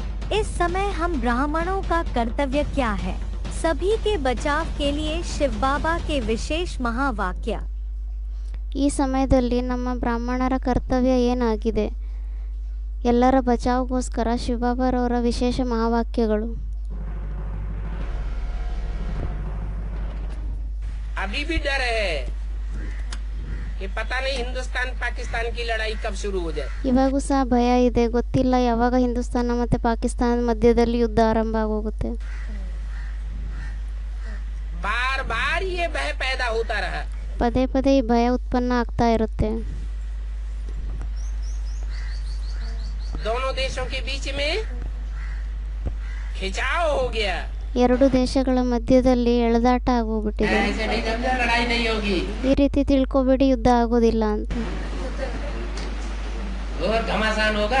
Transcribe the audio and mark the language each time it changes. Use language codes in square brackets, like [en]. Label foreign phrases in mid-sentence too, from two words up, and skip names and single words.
[hi] इस समय हम ब्राह्मणों का कर्तव्य क्या है? सभी के बचाव के लिए शिव बाबा के विशेष महावाक्य। [kn] ಈ ಸಮಯದಲ್ಲಿ ನಮ್ಮ ಬ್ರಾಹ್ಮಣರ ಕರ್ತವ್ಯ ಏನಾಗಿದೆ? ಎಲ್ಲರ ಬಚಾವ್ಗೋಸ್ಕರ ಶಿವಬಾಬಾರವರ ವಿಶೇಷ ಮಹಾವಾಕ್ಯಗಳು. [hi] अभी भी डर है कि पता नहीं हिंदुस्तान पाकिस्तान की लड़ाई कब शुरू हो जाए. [kn] ಇವಾಗೂ ಸಹ ಭಯ ಇದೆ, ಗೊತ್ತಿಲ್ಲ ಯಾವಾಗ ಹಿಂದೂಸ್ತಾನ ಮತ್ತು ಪಾಕಿಸ್ತಾನದ ಮಧ್ಯದಲ್ಲಿ ಯುದ್ಧ ಆರಂಭ ಆಗೋಗುತ್ತೆ. [hi] बार बार ये भय पैदा होता रहा. [kn] ಪದೇ ಪದೇ ಈ ಭಯ ಉತ್ಪನ್ನ ಆಗ್ತಾ ಇರುತ್ತೆ. [hi] दोनों देशों के बीच में खिंचाव हो गया. [kn] ಎರಡು ದೇಶಗಳ ಮಧ್ಯದಲ್ಲಿ ಎಳೆದಾಟ ಆಗೋಗ್ಬಿಟ್ಟಿದೆ. [hi] ऐसे नहीं समझा लड़ाई नहीं होगी. [kn] ಈ ರೀತಿ ತಿಳ್ಕೊಬೇಡಿ, ಯುದ್ಧ ಆಗೋದಿಲ್ಲ ಅಂತ. [hi] और घमासान होगा.